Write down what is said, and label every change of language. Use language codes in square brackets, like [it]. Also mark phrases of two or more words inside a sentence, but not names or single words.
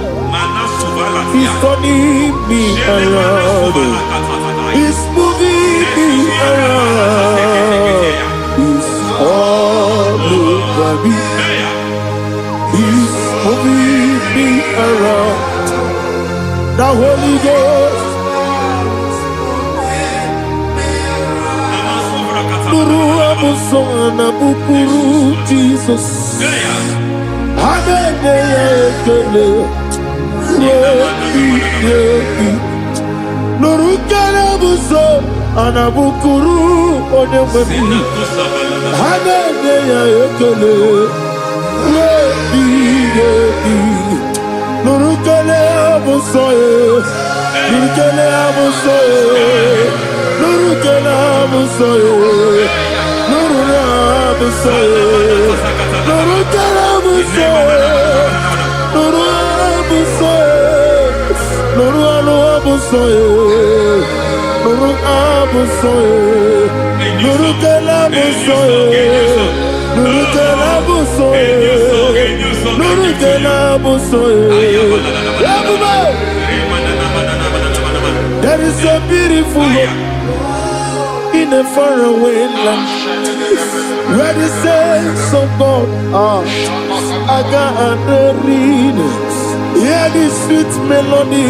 [en] He's turning me around. He's moving me around. He's all over me. He's moving me around. The Holy Ghost. Nuru amusona bukuru Jesus. Hallelujah. Nurukarabuso anabukuru onemani Hallelujah ekele Nurukarabuso amusoye. Nurukele amusoye. Nurukele amusoye. Nurukele amusoye. Nurukele amusoye. Nuru amusoye. Nuru amusoye. Nuru kelamusoye. Nuru kelamusoye. Nuru kelamusoye. There is a beautiful hope in a faraway land where the saints of God are. I got the reading. Hear the sweet melody.